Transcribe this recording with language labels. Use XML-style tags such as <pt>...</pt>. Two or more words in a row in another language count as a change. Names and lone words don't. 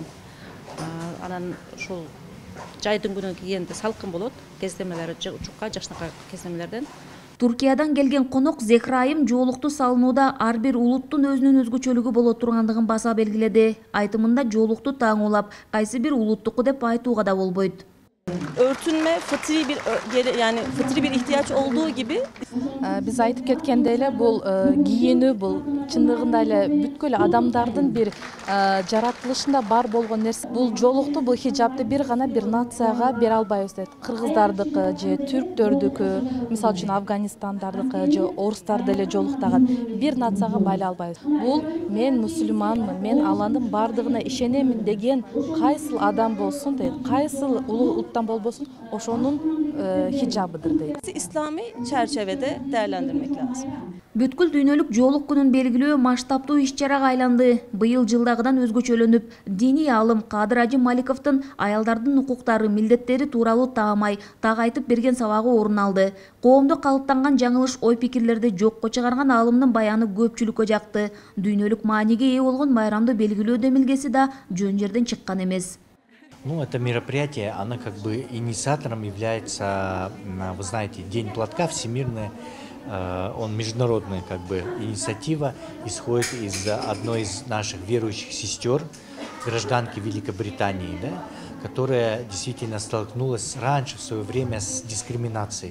<ky>Анан ушул жайдын күнү кийгенде салкын болот, кездемелери жукка, жакшынакай кездемелерден. Туркиядан келген конок Зехраим жоолукту салынууда ар бир улуттун өзүнүн өзгөчөлүгү боло тургандыгын баса белгиледи. Айтымында жоолукту таңуулап, кайсы бир улуттуку деп айтууга да болбойт.</ky> <tr>Örtünme fıtri bir ihtiyaç olduğu gibi</tr> <ky>биз айтып кеткенде эле бул кийинүү бул чындыгында эле бүткүл адамдардын bir жаратылышында бар болгон нерсе. Бул жоолукту, бул хиджабты бир гана бир нацияга бере албайбыз дейт. Кыргыздардыкы же түрктөрдүкү, мисалы үчүн Афганистандардыкы же орустарды эле жоолуктаган бир нацияга байлай албайбыз. Бул мен мусулманмын, мен Алланын бардыгына ишенемин деген кайсыл адам болсун дейт, кайсыл улуттан болбосун ошонун хиджабыдыр дейт.</ky> <tr>İslami çerçevede değerlendirmek lazım.</tr> <ky>Бүткүл дүйнөлүк жоолук күнүн белгилөө масштабтуу иш-чарага айланды. Быйыл жылдагыдан өзгөчөлөнүп, диний алым Кадыр Ажы Маликовдун аялдардын укуктары, милдеттери тууралуу таамай, так айтып берген сабагы орун алды. Коомдо калыптанган жаңылыш ой-пикирлерди жокко чыгарган алымдын баяны көпчүлүккө жакты. Дүйнөлүк мааниге ээ болгон байрамды белгилөө демилгеси да жөн жерден чыккан эмес.</ky> <ru>Ну, это мероприятие, оно как бы инициатором является, вы знаете, День платка всемирный, он международная как бы инициатива, исходит из одной из наших верующих сестер, гражданки Великобритании, да, которая действительно столкнулась раньше в свое время с дискриминацией.</ru>